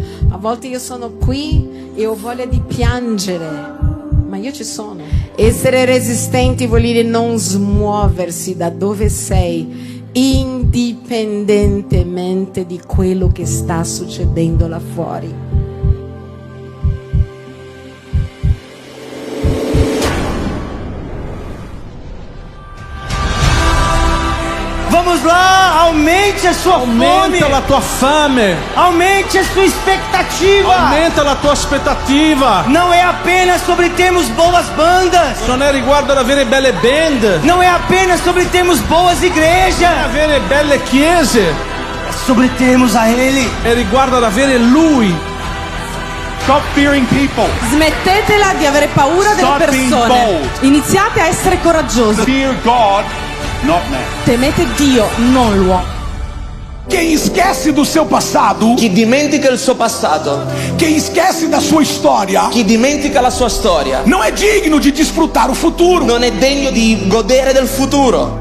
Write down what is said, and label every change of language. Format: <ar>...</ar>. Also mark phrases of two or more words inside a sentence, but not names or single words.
<it>A volte io sono qui e ho voglia di piangere, ma io ci sono. Essere resistenti vuol dire non smuoversi da dove sei, indipendentemente di quello che sta succedendo là fuori.</it> <pt>Vamos lá, aumente a sua fome.</pt> <it>Aumenta la tua fame.</it> <pt>Aumente a sua expectativa.</pt> <it>Aumenta la tua aspettativa.</it> <pt>Não é apenas sobre termos boas bandas.</pt> <it>Non è riguardo ad avere belle band.</it> <pt>Não é apenas sobre termos boas igrejas.</pt> <it>Non è avere belle chiese.</it> <pt>É sobre termos a Ele.</pt> <it>È riguardo ad avere Lui.</it> <en>Stop fearing people.</en> <it>Smettetela di avere paura delle</it> <en>Stop being</en> <it>persone.</it> <en>bold.</en> <it>Iniziate a essere coraggiosi.</it> <en>Fear God, not man.</en> <it>Temete Dio, non l'uomo.</it> <pt>Quem esquece do seu passado,</pt> <it>Chi dimentica il suo passato,</it> <pt>quem esquece da sua história,</pt> <it>chi dimentica la sua storia,</it> <pt>não é digno de desfrutar o futuro.</pt> <it>non è degno di godere del futuro.</it>